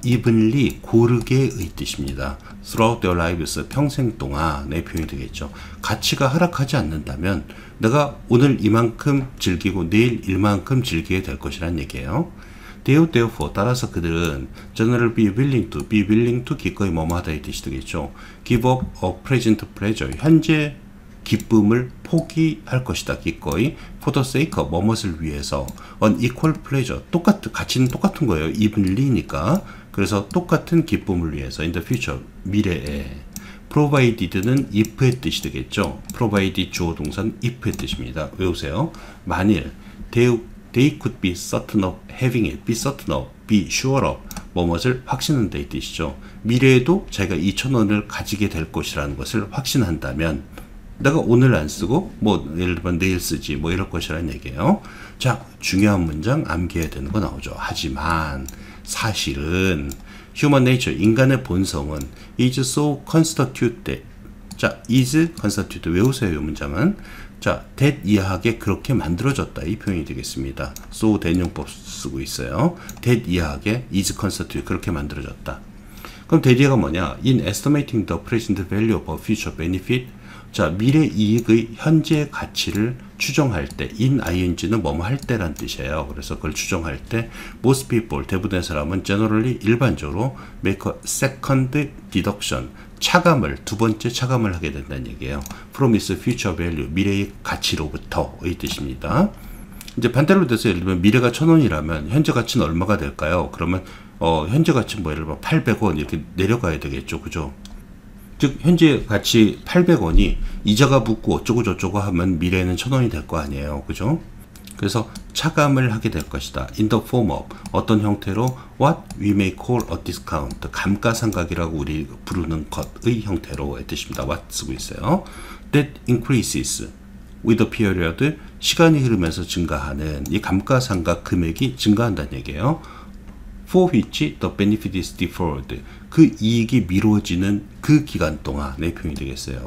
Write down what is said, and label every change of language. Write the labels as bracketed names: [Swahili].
[English] evenly, [Korean] 고르게의 뜻입니다. [English] throughout their lives, [Korean] 평생 동안의 표현이 되겠죠. 가치가 하락하지 않는다면 내가 오늘 이만큼 즐기고 내일 이만큼 즐기게 될 것이라는 얘기예요. therefore, 따라서 그들은 generally [English] be willing to [Korean] 기꺼이 뭐뭐 하다 이 뜻이 되겠죠. [English] give up a present pleasure, [Korean] 현재 기쁨을 포기할 것이다. 기꺼이 [English] for the sake of [Korean] 뭐뭇을 위해서 [English] an equal pleasure, [Korean] 가치는 똑같은 거예요. evenly니까. 그래서 똑같은 기쁨을 위해서 [English] in the future, [Korean] 미래에. provided는 if의 뜻이 되겠죠. provide 주어 동사는 if의 뜻입니다. 외우세요. 만일 [English] they could be certain of having it, [Korean] be certain of, be sure of 뭐뭇을 확신한다 이 뜻이죠. 미래에도 자기가 2,000원을 가지게 될 것이라는 것을 확신한다면 내가 오늘 안 쓰고 뭐 예를 들면 내일 쓰지 뭐 이럴 것이라는 얘기예요. 자, 중요한 문장 암기해야 되는 거 나오죠. 하지만 사실은 [English] human nature, [Korean] 인간의 본성은 [English] is so constituted. [Korean] 자, is constituted 외우세요. 이 문장은. 자, that 이하하게 그렇게 만들어졌다 이 표현이 되겠습니다. so 대용법 쓰고 있어요. that 이하하게 is constituted 그렇게 만들어졌다. 그럼 that이가 뭐냐? [English] in estimating the present value of a future benefit. [Korean] 자, 미래 이익의 현재 가치를 추정할 때, [English] in ing [Korean] 는 뭐뭐 할 때란 뜻이에요. 그래서 그걸 추정할 때, [English] most people, [Korean] 대부분의 사람은 generally, 일반적으로 [English] make a second deduction, [Korean] 차감을, 두 번째 차감을 하게 된다는 얘기예요. [English] from its future value, [Korean] 미래의 가치로부터의 뜻입니다. 이제 반대로 돼서 예를 들면 미래가 1,000원이라면 현재 가치는 얼마가 될까요? 그러면 현재 가치는 뭐 예를 들면 800원 이렇게 내려가야 되겠죠. 그죠? 즉 현재 가치 800원이 이자가 붙고 어쩌고 저쩌고 하면 미래에는 1,000원이 될 거 아니에요. 그죠? 그래서 차감을 하게 될 것이다. [English] In the form of [Korean] 어떤 형태로 [English] what we may call a discount [Korean] 감가상각이라고 우리 부르는 것의 형태로의 뜻입니다. what 쓰고 있어요. [English] That increases with the period [Korean] 시간이 흐르면서 증가하는 이 감가상각 금액이 증가한다는 얘기예요. [English] For which the benefit is deferred [Korean] 그 이익이 미뤄지는 그 기간 동안의 표현이 되겠어요.